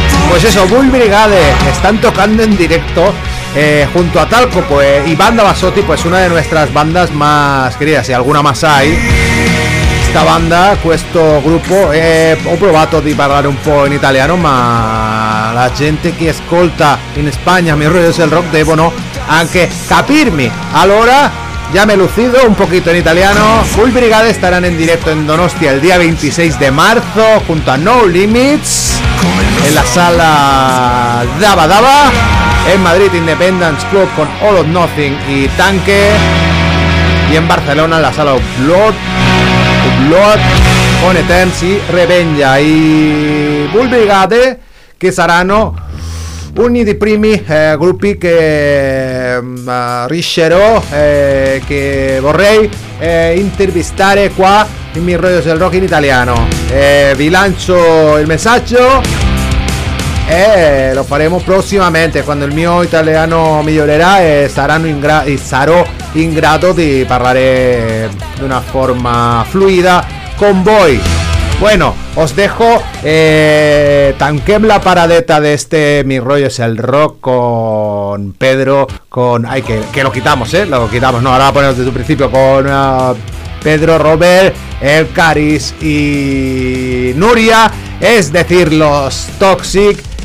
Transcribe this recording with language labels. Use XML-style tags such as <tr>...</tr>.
<es>Pues eso, Bull Brigade están tocando en directo junto a Talco, pues, y Banda Basotti, pues una de nuestras bandas más queridas, y alguna más hay. Esta banda,</es> <it>questo gruppo, ho provato di parlare un po' in italiano, ma la gente che ascolta in Spagna mi rollo del rock devono anche capirmi. Allora,</it> <es>ya me he lucido un poquito en italiano. Bull Brigade estarán en directo en Donostia el día 26 de marzo junto a No Limits en la sala Daba Daba, en Madrid Independence Club con All of Nothing y Tanque, y en Barcelona en la sala Blood Lord con Eterns y Revenge y Bull Brigade, que serán uno de los primeros grupos que</es> <it>riuscirò</it> <es>que</es> <it>vorrei</it> <es>entrevistar qua en mis rollos del rock en italiano.</es> <it>Vi lancio</it> <es>el mensaje</es> <it>e lo faremo prossimamente quando il mio italiano migliorerà e sarò in grado di parlare di una forma fluida con voi.</it> <es>Bueno, os dejo</es> <ca>tanquem la paradeta</ca> <es>de este Mi rollo es el rock con Pedro, con ay, que lo quitamos, lo quitamos, no, ahora lo ponemos desde el principio con Pedro, Robert, El Caris y Nuria, es decir, los Toxic.</es>